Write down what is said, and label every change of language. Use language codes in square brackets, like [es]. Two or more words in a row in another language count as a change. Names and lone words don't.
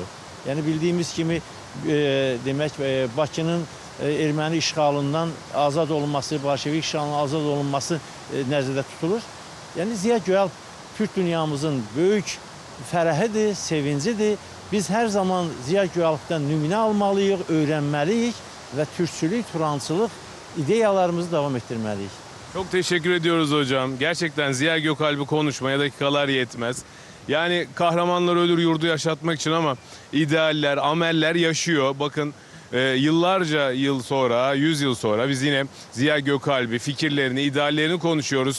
[az] Yəni bildiyimiz kimi demək Bakının erməni işğalından azad olunması, Bolşevik işğalından azad olunması nəzərdə tutulur. Yəni Ziya Gökalp Türk dünyamızın böyük fərəhidir, sevincidir. Biz hər zaman Ziya Gökalpdan nümunə almalıyıq, öyrənməliyik və türkçülük, turançılıq ideyalarımızı davam etdirməliyik. [tr] Çok teşekkür ediyoruz hocam. Gerçekten Ziya Gökalp'i konuşmaya dakikalar yetmez. Yani kahramanlar ölür yurdu yaşatmak için ama idealler, ameller yaşıyor. Bakın yıllarca yıl sonra, 100 yıl sonra biz yine Ziya Gökalp'i, fikirlerini, ideallerini konuşuyoruz.